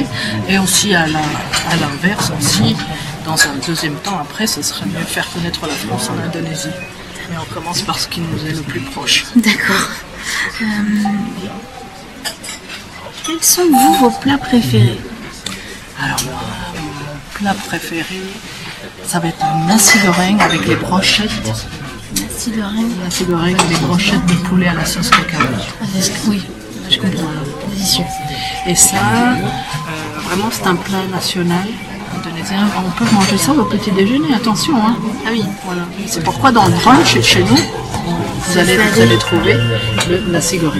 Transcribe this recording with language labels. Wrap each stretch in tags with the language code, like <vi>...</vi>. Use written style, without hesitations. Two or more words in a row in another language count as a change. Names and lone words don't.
<fr>Et aussi à l'inverse aussi, dans un deuxième temps après, ce serait mieux faire connaître la France en Indonésie. Mais on commence par ce qui nous est le plus proche. D'accord. Quels sont vos plats préférés? Alors moi, mon plat préféré, ça va être un</fr> <id>nasi goreng</id> <fr>avec les brochettes.</fr> <id>Nasi goreng. Nasi goreng</id> <fr>et les brochettes de poulet à la sauce cacao. Oui, je comprends. délicieux. Et ça, vraiment, c'est un plat national indonésien. On peut manger ça au petit déjeuner, attention. Hein. Ah oui. Voilà. C'est pourquoi dans le brunch chez nous, vous allez trouver le</fr> <id>nasi goreng.</id>